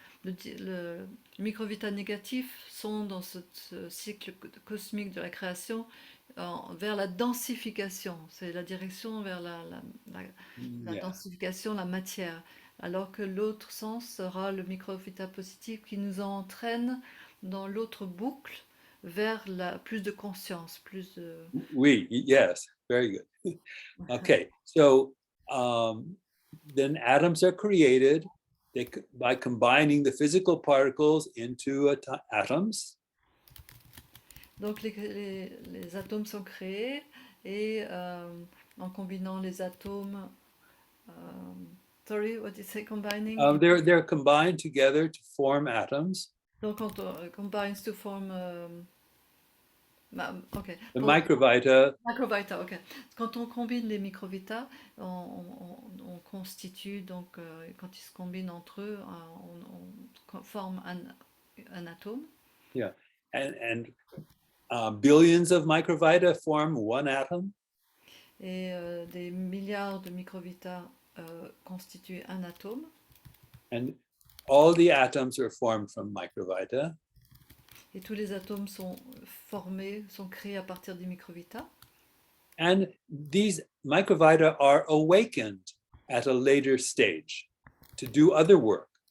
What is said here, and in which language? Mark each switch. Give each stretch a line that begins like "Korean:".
French: le microvita négatifs sont dans ce cycle cosmique de la création vers la densification. C'est la direction vers la
English: Yeah.
French: densification, la matière. Alors que l'autre sens sera le microvita positif qui nous entraîne dans l'autre boucle vers plus de conscience, plus de...
English: Oui, yes, very good. Okay, so then atoms are created by combining the physical particles into atoms.
French: Donc les atomes sont créés et en combinant les atomes,
English: sorry, what did you say, combining? They're combined together to form atoms.
French: Donc quand on
English: combines to form,
French: ok.
English: The microvita.
French: Microvita, ok. Quand on combine les microvita, on constitue, donc quand ils se combinent entre eux, on forme un atome.
English: Yeah, and billions of microvita form one atom.
French: Et des milliards de microvita constituent un atome.
English: And all the atoms are formed from microvita.
French: Et tous les atomes sont formés, sont créés à partir des microvita.
English: And these microvita are awakened at a later stage to do other work.